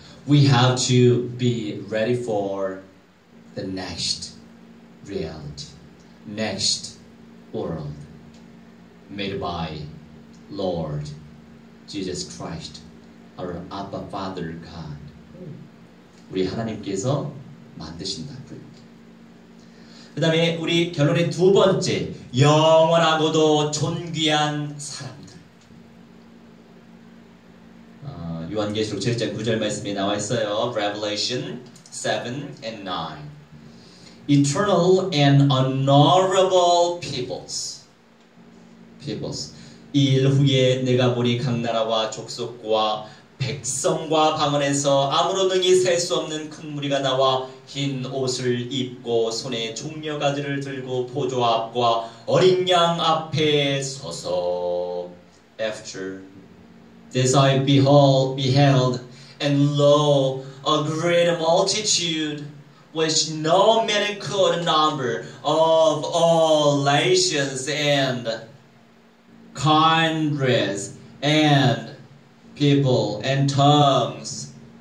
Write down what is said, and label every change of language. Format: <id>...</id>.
<en>We have to be ready for the next reality, next world, made by Lord Jesus Christ. Our Abba Father God.</en> <ko>우리 하나님께서 만드신다고요. 그 다음에 우리 결론의 두 번째, 영원하고도 존귀한 사람들. 요한계시록 7장 9절 말씀에 나와 있어요.</ko> <en>Revelation 7 and 9. Eternal and honorable peoples.</en> <ko>이 일 후에 내가 보니 각 나라와 족속과 백성과 방언에서 아무런 능히 셀 수 없는 큰 무리가 나와 흰 옷을 입고 손에 종려가지를 들고 포도 앞과 어린 양 앞에 서서</ko> <en>After this I beheld and lo a great multitude which no man could number of all nations and kindreds and people and tongues</en>